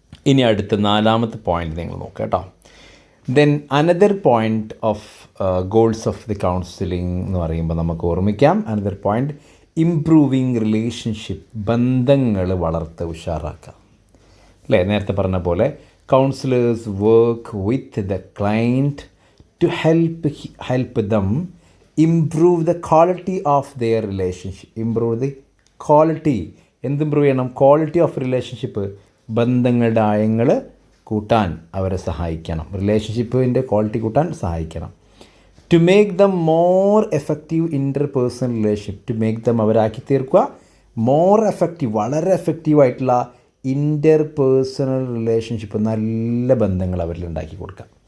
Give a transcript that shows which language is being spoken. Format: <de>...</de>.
<ml>ഇനി അടുത്ത നാലാമത്തെ പോയിൻ്റ് നിങ്ങൾ നോക്കുക കേട്ടോ.</ml> <en>then another point of goals of the counselling</en> <ml>എന്ന് പറയുമ്പോൾ നമുക്ക് ഓർമ്മിക്കാം.</ml> <en>Another point improving relationship.</en> <ml>ബന്ധങ്ങൾ വളർത്ത് ഉഷാറാക്കുക അല്ലേ? നേരത്തെ പറഞ്ഞ പോലെ</ml> <en>counselors work with the client to help them improve the quality of their relationship. Improve the quality.</en> <ml>എന്ത് ഇമ്പ്രൂവ് ചെയ്യണം?</ml> <en>Quality of relationship.</en> <ml>ബന്ധങ്ങളുടെ ആയങ്ങൾ കൂട്ടാൻ അവരെ സഹായിക്കണം. റിലേഷൻഷിപ്പിൻ്റെ ക്വാളിറ്റി കൂട്ടാൻ സഹായിക്കണം.</ml> <en>To make them more effective interpersonal relationship. To make them</en> <ml>അവരാക്കി തീർക്കുക more effective, വളരെ എഫക്റ്റീവായിട്ടുള്ള ഇൻ്റർപേഴ്സണൽ റിലേഷൻഷിപ്പ്, നല്ല ബന്ധങ്ങൾ അവരിൽ ഉണ്ടാക്കി കൊടുക്കുക.</ml>